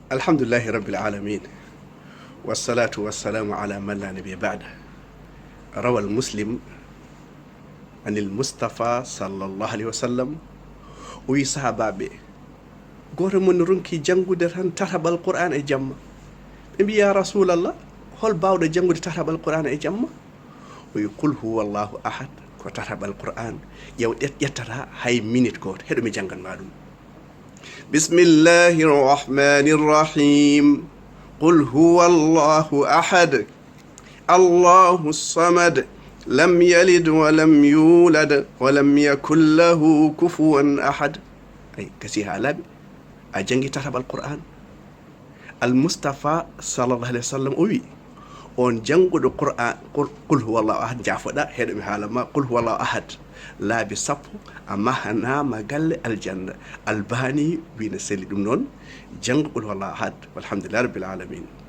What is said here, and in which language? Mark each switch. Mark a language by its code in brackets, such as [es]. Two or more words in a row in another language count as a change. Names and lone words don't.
[ar] الحمد لله رب العالمين والصلاة والسلام على من لا نبي بعده روى مسلم عن المصطفى صلى الله عليه وسلم o [ff] wi sahabaɓe goto mon ronki janngude tan tatabal qur'an e jamma ɓe mbi ya rasulallah hol bawɗo janngude tatabal qur'an e jamma o wi [ar] قل هو الله أحد [ff] ko tatabal qur'an ƴew ƴettata hay minute goto heɗo mi jangganma ɗum [ar] بسم الله الرحمن الرحيم قل هو الله أحد الله الصمد لم يلد ولم يولد ولم يكن له كفوا أحد. [ff] ay kasi ha laaɓi a jangi tatabal qur'an. [ar] المصطفى صلى الله عليه وسلم [ff] o wi on jannguɗo qur'an [ar] قل هو الله أحد [ff] jafoɗa heɗo mi haalama [ar] قل هو الله أحد [ff] laabi sappo a mahanama galle aljanna. albani wino selli ɗum noon janngo [ar] قل هو الله أحد والحمد لله رب العالمين.